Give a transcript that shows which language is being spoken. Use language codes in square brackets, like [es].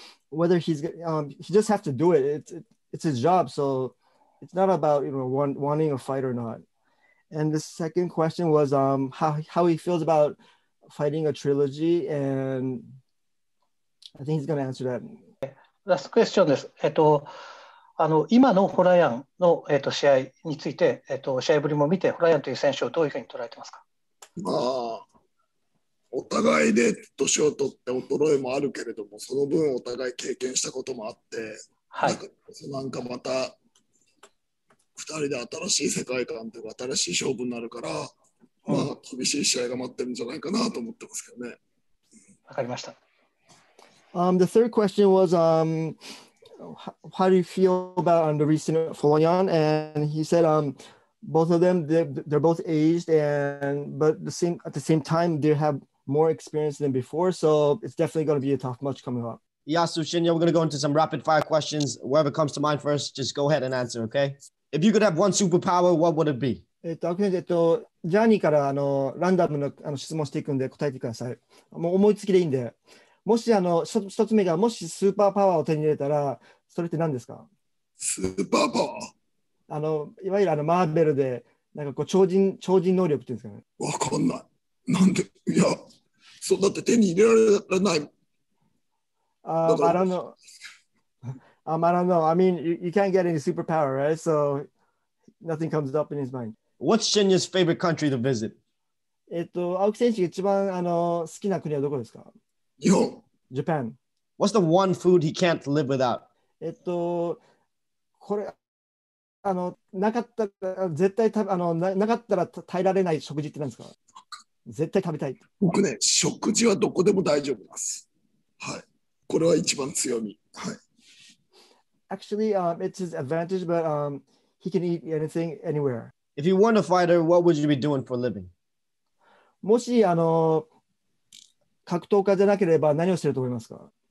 [en] whether he just have to do it. It's his job, so it's not about wanting a fight or not. And the second question was how he feels about fighting a trilogy, and I think he's going to answer that. [ja] ラストクエスチョンです。今のホラヤンの、試合について、試合ぶりも見て、ホラヤンという選手をどういうふうに捉えてますか？まあ、お互いで年を取って衰えもあるけれども、その分お互い経験したこともあって、はい、なんかまた2人で新しい世界観というか新しい勝負になるから、まあ厳しい試合が待ってるんじゃないかなと思ってますけどね。わかりました。 [en] The third question was how do you feel about the recent Folayan? And he said both of them they're both aged but at the same time they have more experience than before, so it's definitely going to be a tough match coming up. Yasu, Shinya, we're going to go into some rapid fire questions. Whoever comes to mind first, just go ahead and answer, okay? If you could have one superpower, what would it be? [ja] ジャーニーからランダムの質問していくんで答えてください。もう思いつきでいいんで。もし一つ目がもしスーパーパワーを手に入れたらそれって何ですか？スーパーパワー？いわゆるマーベルでなんかこう超人能力っていうんですかね。わかんない。なんで？いや、そうだって手に入れられない。 [en] I don't know. I don't know. I mean, you can't get any superpower, right? So nothing comes up in his mind. What's Shinya's favorite country to visit? [ja] 青木選手が一番好きな国はどこですか？日本。 [en] Japan. What's the one food he can't live without? [ja] これなかったら絶対なかったら耐えられない食事って何ですか？絶対食べたい。僕ね、食事はどこでも大丈夫です。はい。これは一番強み。はい。 [en] Actually, it's his advantage, but he can eat anything, anywhere. If you weren't a fighter, what would you be doing for a living? [ja] もし格闘家じゃなければ何をしてると思いますか？